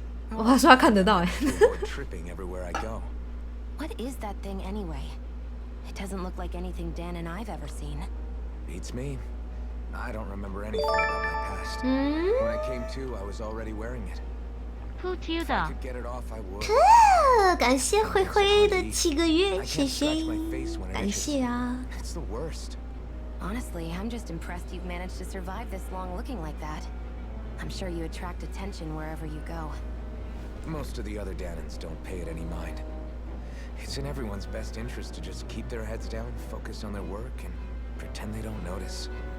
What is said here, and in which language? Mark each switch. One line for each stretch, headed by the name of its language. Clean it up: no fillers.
Chinese: 哦，他说他看得到哎。
English: Avoid tripping everywhere I go. What is that thing anyway? It doesn't look like anything Dan and I've ever seen. Beats me. I don't remember anything about my past. When I came to, I was already wearing it.
Chinese: 不知
English: If I
Chinese: 道
English: could get it off, I would.
Chinese: 感谢灰灰的7个月，谢谢，感谢啊。
English: It's the worst. Honestly, I'm just impressed you've managed to survive this long looking like that. I'm sure you attract attention wherever you go. Most of the other Danans don't pay it any mind. It's in everyone's best interest to just keep their heads down, focus on their work, and pretend they don't notice.